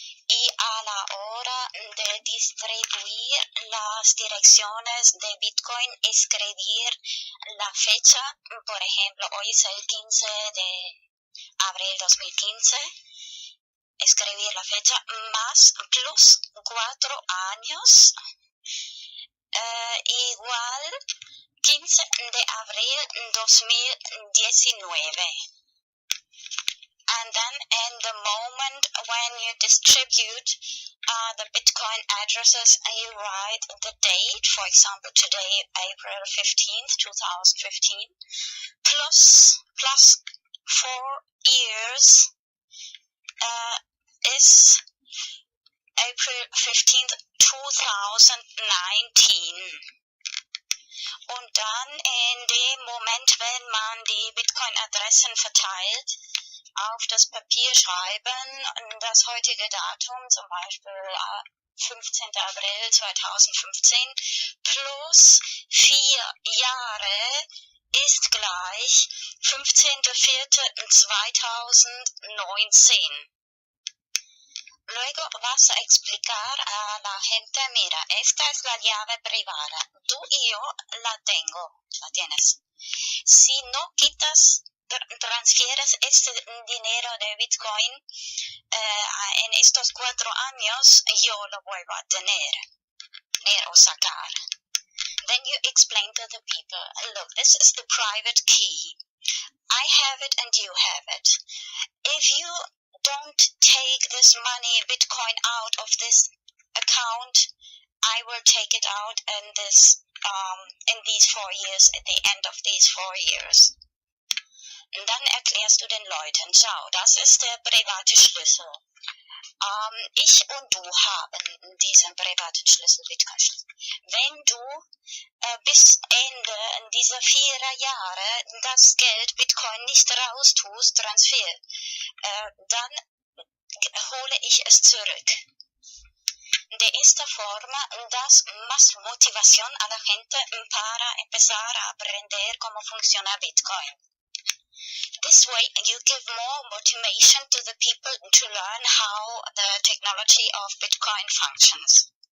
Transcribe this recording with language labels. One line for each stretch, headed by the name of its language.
Spanish: Y a la hora de distribuir las direcciones de Bitcoin, escribir la fecha, por ejemplo, hoy es el 15 de abril 2015, escribir la fecha más plus 4 años, igual 15 de abril 2019.
English: And then in the moment when you distribute the Bitcoin addresses, you write the date, for example, today, April 15th, 2015, plus 4 years is April 15th, 2019.
German: Und dann in dem Moment, wenn man die Bitcoin-Adressen verteilt, auf das Papier schreiben, das heutige Datum, zum Beispiel 15. April 2015, plus 4 Jahre ist gleich 15.04.2019.
Spanish: Luego vas a explicar a la gente, mira, esta es la llave privada, tú y yo la tengo, la tienes. Si no quitas, transfieres este dinero de Bitcoin en estos 4 años, yo lo vuelvo a tener o sacar.
English: Then you explain to the people, look, this is the private key. I have it and you have it. If you don't take this money, Bitcoin, out of this account, I will take it out in these 4 years, at the end of these 4 years.
German: Und dann erklärst du den Leuten, schau, das ist der private Schlüssel. Ich und du haben diesen privaten Schlüssel, Bitcoin-Schlüssel. Wenn du bis Ende dieser 4 Jahre das Geld Bitcoin nicht raustust, Transfer, dann hole ich es zurück.
Spanish: De esta forma, das más motivación a la gente para empezar a aprender cómo funciona Bitcoin.
English: This way, you give more motivation to the people to learn how the technology of Bitcoin functions.